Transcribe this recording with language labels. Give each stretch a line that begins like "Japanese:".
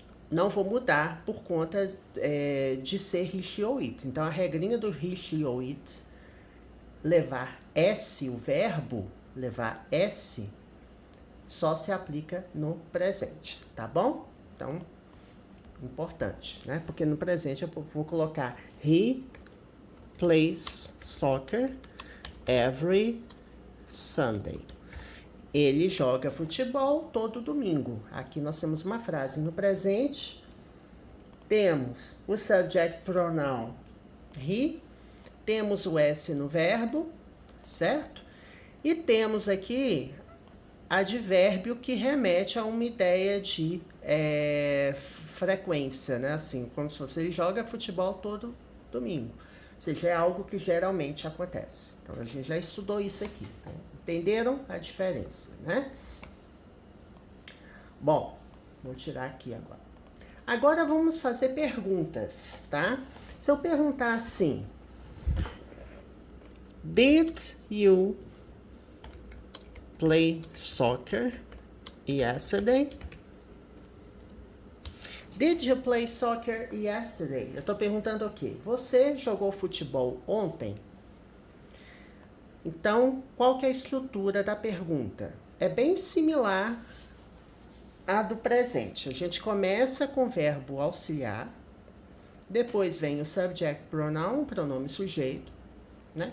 Portuguese: Não vou mudar por conta de ser he, she ou it. Então, a regrinha do he, she ou it, levar S, o verbo, levar S, só se aplica no presente, tá bom? Então, importante, né? Porque no presente eu vou colocar
English: he plays soccer every Sunday.
Portuguese: Ele joga futebol todo domingo. Aqui nós temos uma frase no presente. Temos o subject pronoun he. Temos o S no verbo, certo? E temos aqui advérbio que remete a uma ideia de frequência, né? Assim, como se você joga futebol todo domingo. Ou seja, é algo que geralmente acontece. Então, a gente já estudou isso aqui. Então, entenderam a diferença, né? Bom, vou tirar aqui agora. Agora vamos fazer perguntas, tá? Se eu perguntar assim:
English: Did you play soccer yesterday? Did you play soccer yesterday?
Portuguese: Eu tô perguntando o quê? Você jogou futebol ontem? Então, qual que é a estrutura da pergunta? É bem similar à do presente. A gente começa com o verbo auxiliar, depois vem o subject pronoun, pronome sujeito, né?